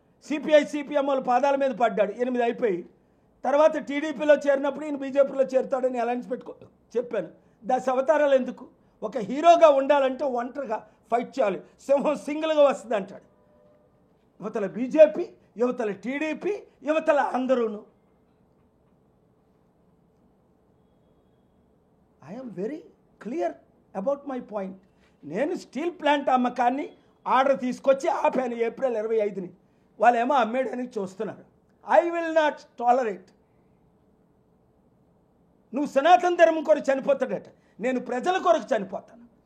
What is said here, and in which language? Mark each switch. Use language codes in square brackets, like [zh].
[te] CPI CPM వాళ్ళు పాదాల మీద పడ్డాడు. 8 అయిపోయి తర్వాత టీడీపీలో చేరినప్పుడు ఈయన బీజేపీలో చేరుతాడని అలయన్స్ చెప్పాను. దాని అవతారాలు ఎందుకు? ఒక హీరోగా ఉండాలంటే ఒంటరిగా ఫైట్ చేయాలి. సింహం సింగిల్గా వస్తుంది అంటాడు. యువతల బీజేపీ, యువతల టీడీపీ, యువతల అందరూను. [en] I am very clear about my point. [te] నేను స్టీల్ ప్లాంట్ అమ్మకాన్ని ఆర్డర్ తీసుకొచ్చి ఆపాను ఏప్రిల్ 25ని. వాళ్ళేమో అమ్మేయడానికి చూస్తున్నారు. [en] I will not tolerate. [te] నువ్వు సనాతన ధర్మం కొరకు చనిపోతాడట, నేను ప్రజల కొరకు చనిపోతాను.